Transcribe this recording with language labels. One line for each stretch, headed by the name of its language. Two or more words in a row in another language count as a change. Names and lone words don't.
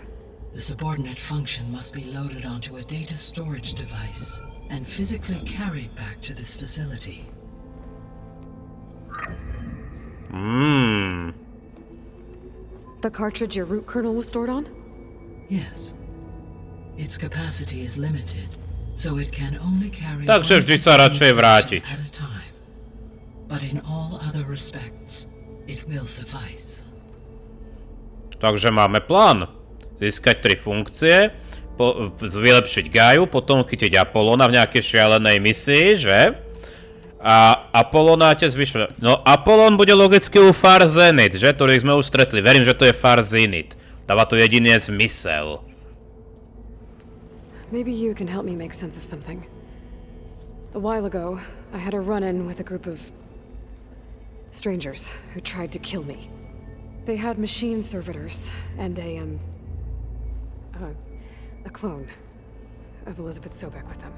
English: The subordinate function must be loaded onto a data storage device and physically carried back to this facility. The cartridge your root kernel was stored on? Yes. Its capacity is limited, so it can only carry
Slovak: Takže vždy sa radšej vrátiť.
English: at a time. But in all other respects, it will suffice.
Slovak: Takže máme plán. Získať 3 funkcie, vylepšiť GAIAou, potom chytiť Apollona v nejakej šialenej misii, že? A Apollona te zvyšuje. No Apollon bude logicky u Far Zenith, že? Ktorých sme už stretli. Verím, že to je Far Zenith. Dáva to jedine zmysel.
English: Maybe you can help me make sense of something. A while ago, I had a run-in with a group of strangers who tried to kill me. They had machine servitors and a clone of Elizabeth Sobek with them.